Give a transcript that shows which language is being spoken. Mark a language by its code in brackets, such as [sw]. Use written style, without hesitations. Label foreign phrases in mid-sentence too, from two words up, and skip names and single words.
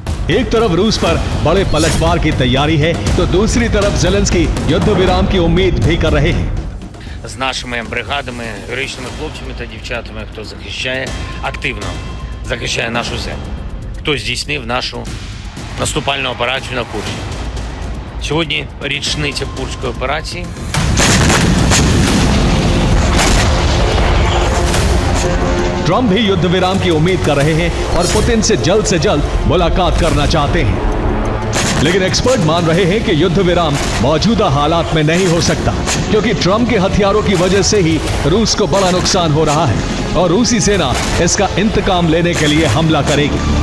[hi] एक तरफ रूस पर बड़े पलटवार की तैयारी है तो दूसरी तरफ ज़ेलेंस्की युद्ध विराम की उम्मीद भी कर रहे हैं। [uk] З нашими бригадами, героїчними хлопцями та дівчатами, хто захищає, активно захищає нашу землю, хто здійснив нашу наступальну операцію на Курщині. Сьогодні річниця Курської операції. [hi] ट्रम्प भी युद्ध विराम की उम्मीद कर रहे हैं और पुतिन से जल्द मुलाकात करना चाहते हैं, लेकिन एक्सपर्ट मान रहे हैं कि युद्ध विराम मौजूदा हालात में नहीं हो सकता, क्योंकि ट्रम्प के हथियारों की वजह से ही रूस को बड़ा नुकसान हो रहा है और रूसी सेना इसका इंतकाम लेने के लिए हमला करेगी।